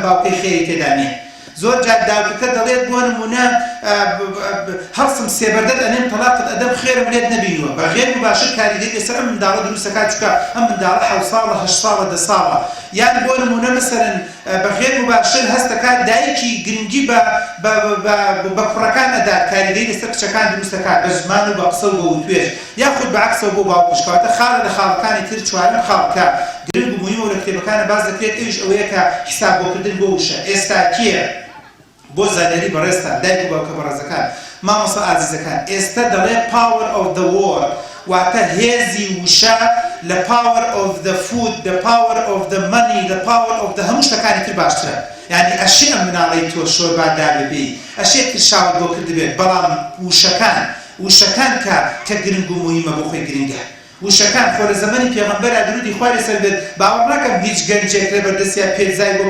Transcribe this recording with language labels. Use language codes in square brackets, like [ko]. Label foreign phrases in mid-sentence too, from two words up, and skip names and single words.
[ckb] باوکەی خێری تێدا نییە زۆر جار داوکەکە دەڵێت بۆ نمونە هەڵسم سێبەردەت ئەنێم تەلاقت ئەدەم خێرم لێت نەبینیوە بە غێر مباشر کاریگەری لەسەر ئەم منداڵە دروستەکات چکە ئەم منداڵە 7 ساڵە 8 ساڵە 10 ساڵە یان بۆ نمونە مەسەرەن بە غێر مباشر هەستەکات دایکی گرنگی بە کوڕەکان ئەدات کاریگەری لەسەر کچەکان دروستەکات بە زمان و بە قسە و بە وتوێژ یاخود بەعکسەوە بۆ باوکش کەواتە خاڵە لە خاڵەکانی تر چوارەم خاڵکە گرنگ و موهیمە و لە کتێبەکانە باز دەکرێت ئەویش ئەوەیە کە حیساب بۆکردن بۆ وشە ئێستا کێ بۆ زانەری بەڕێستان دایک و باوکە بەڕێزەکان مامۆستا ئازیزەکان ئێستا دەڵێ [en] power of the word [ckb] واتە هێزی وشە لە [en] power of the food the power of the money the power of the [ckb] هەموو شتەکانی تر باشترە یعنی ئەشێ ئەم مناڵەی تۆ شۆربادار ببێ ئەشێ ترشاوت بۆ کردبێت بەڵام وشەکان کە گرنگ و موهیمە بۆ خۆی گرنگە وشەکان خۆ لە زەمانی پێغەمبەرا درودی خوای لەسەر بێت باوەڕ ناکەم هیچ گەنجێک لە بەردەستیان پێرزای بۆ